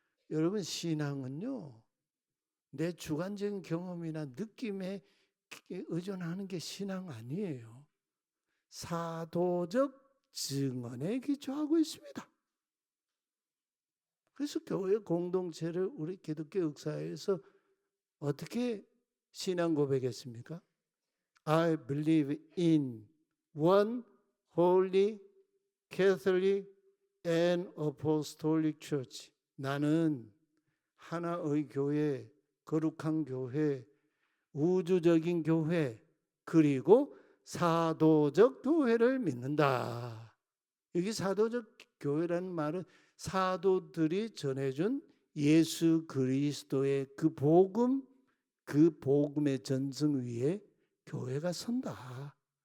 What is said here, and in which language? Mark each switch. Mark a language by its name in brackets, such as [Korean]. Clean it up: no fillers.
[Korean] 여러분 신앙은요, 내 주관적인 경험이나 느낌에 의존하는 게 신앙 아니에요. 사도적 증언에 기초하고 있습니다. 그래서 교회 공동체를 우리 기독교 역사에서 어떻게 신앙 고백했습니까? [English] I believe in one holy Catholic and Apostolic Church. [Korean] 나는 하나의 교회, 거룩한 교회, 우주적인 교회, 그리고 사도적 교회를 믿는다. 여기 사도적 교회라는 말은 사도들이 전해준 예수 그리스도의 그 복음, 그 복음의 전승 위에 교회가 선다.